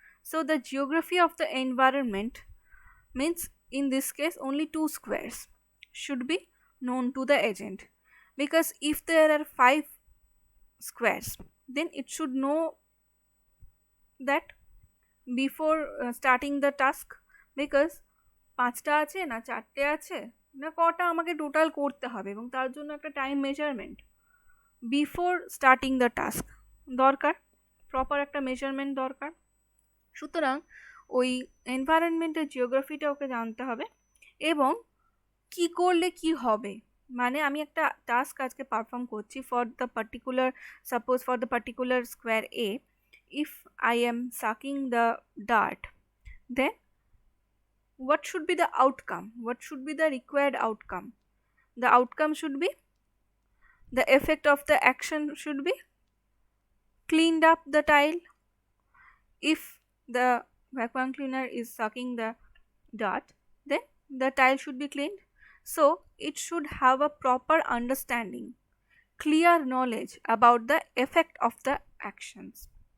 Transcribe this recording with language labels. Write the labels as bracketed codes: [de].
[en] So the geography of the environment means in this case only 2 squares should be known to the agent, because if there are 5 squares, then it should know that before starting the task, because [bn] 5টা আছে না 4টে আছে না কটা আমাকে total করতে হবে, এবং তার জন্য একটা time measurement before starting the task দরকার, প্রপার একটা মেজারমেন্ট দরকার। সুতরাং ওই এনভায়রনমেন্টের জিওগ্রাফিটা ওকে জানতে হবে, এবং কি করলে কি হবে, মানে আমি একটা টাস্ক আজকে পারফর্ম করছি [en] For the particular, suppose for the particular square A, if I am sucking the dart, then what should be the outcome, what should be the required outcome? The outcome should be, the effect of the action should be cleaned up the tile. If the vacuum cleaner is sucking the dart, then the tile should be cleaned. So it should have a proper understanding, clear knowledge about the effect of the actions.